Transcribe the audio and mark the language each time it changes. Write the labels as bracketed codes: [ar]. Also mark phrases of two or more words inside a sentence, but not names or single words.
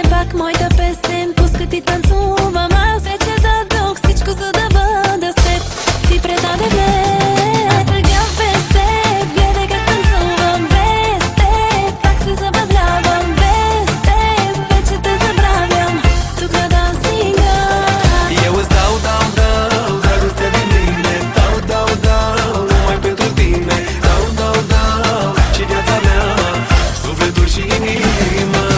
[bg] Пак моята песен пускат и танцувам. Аз вече дадох всичко, за да бъда с теб. Ти предаде мен, аз сега без теб. Гледай как танцувам без теб. Как се забавлявам без теб. Вече те забравям тук на дансинга. [ro] Eu îți dau dragostea din mine. Dau, numai pentru tine. Dau, și viața mea, sufletul și inima.